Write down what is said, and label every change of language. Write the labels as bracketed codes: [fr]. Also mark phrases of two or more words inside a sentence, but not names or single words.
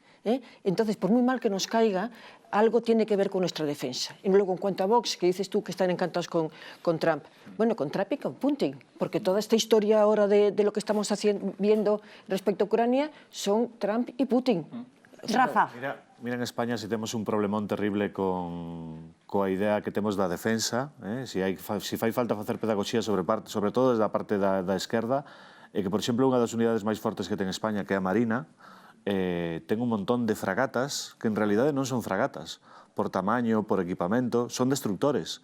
[es] Entonces, por muy mal que nos caiga, algo tiene que ver con nuestra defensa. Y luego, en cuanto a Vox, que dices tú que están encantados con Trump, bueno, con Trump y con Putin, porque toda esta historia ahora de lo que estamos viendo respecto a Ucrania son Trump y Putin. Rafa. [gl] Mira en España si temos un problemón terrible coa idea que temos da defensa, si fai falta facer pedagogía sobre todo desde a parte da esquerda, que, por exemplo, unha das unidades máis fortes que ten España, que é a Marina, ten un montón de fragatas que en realidade non son fragatas, por tamaño, por equipamento, son destructores.